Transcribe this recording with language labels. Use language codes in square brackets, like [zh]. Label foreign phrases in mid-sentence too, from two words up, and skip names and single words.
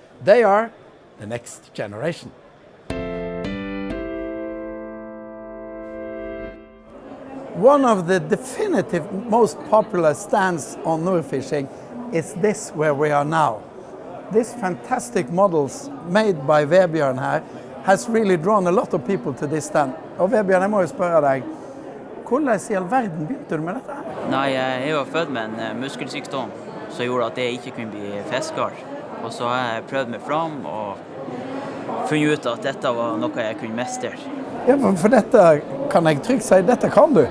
[en] They are the next generation. One of the definitive most popular stands on Nordfishing is this where we are now. These fantastic models made by Vebjørn her has really drawn a lot of people to this stand. [no] Og Vebjørn, jeg må jo spørre deg, hvordan i all verden begynte du med dette her? Nei, jeg var født med en muskelsykdom som gjorde at jeg ikke kunne bli fisker. Og så har jeg prøvd meg fram og funnet ut at dette var noe jeg kunne mestre. Ja, for dette kan jeg trygt si, dette kan du.